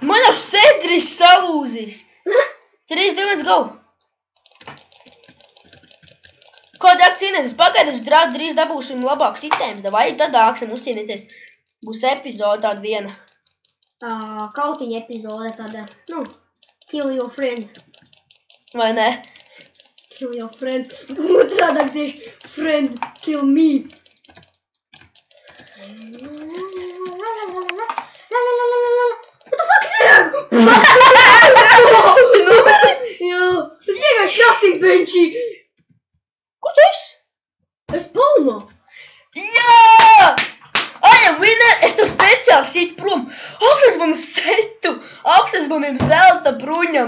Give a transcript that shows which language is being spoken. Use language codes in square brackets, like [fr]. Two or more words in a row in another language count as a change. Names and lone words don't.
[lv] Man jau sēdris savūzis. 3, 2, 1, go! Ko tā cīnēties? Pagaidās drīz dabūsim labāks items. Vai tad āksim uzcīnīties. Būs epizode tāda viena. Kautiņa epizode tāda, [en] kill your friend. [lv] Vai ne? [en] Kill your friend. [lv] Otrādāk tieši [en] friend kill me. What the fuck is that? [lv] Jā, tas vienkārši [en] crafting benchī. [lv] Kur tu esi? Es palmā. Jā! Winner, es tev speciāli sit prom. Apsties manu setu. Apsties maniem zelta bruņam.